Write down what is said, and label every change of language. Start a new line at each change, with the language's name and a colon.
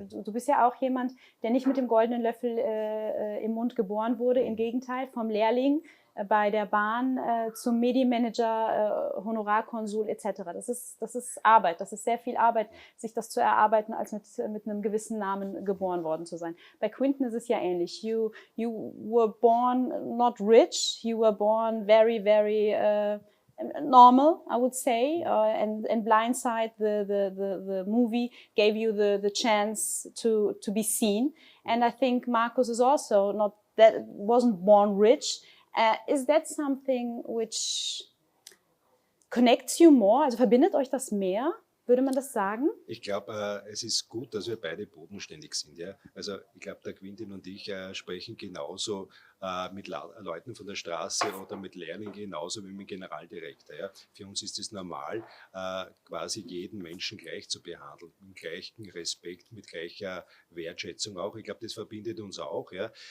German: Du bist ja auch jemand, der nicht mit dem goldenen Löffel im Mund geboren wurde. Im Gegenteil, vom Lehrling bei der Bahn zum Medienmanager, Honorarkonsul etc. Das ist Arbeit, das ist sehr viel Arbeit, sich das zu erarbeiten, als mit einem gewissen Namen geboren worden zu sein. Bei Quinton ist es ja ähnlich.
English: You were born not rich, you were born very, very normal, I would say, and Blindside, the movie gave you the chance to be seen. And I think Markus is also wasn't born rich. Is that something which connects you more?
German: Also verbindet euch das mehr? Würde man das sagen? Ich glaube, es ist gut, dass wir beide bodenständig sind. Ja? Also ich glaube, der Quinton und ich sprechen genauso mit Leuten von der Straße oder mit Lehrlingen genauso wie mit Generaldirektor. Ja? Für uns ist es normal, quasi jeden Menschen gleich zu behandeln, mit gleichem Respekt, mit gleicher Wertschätzung auch. Ich glaube, das verbindet uns auch, ja?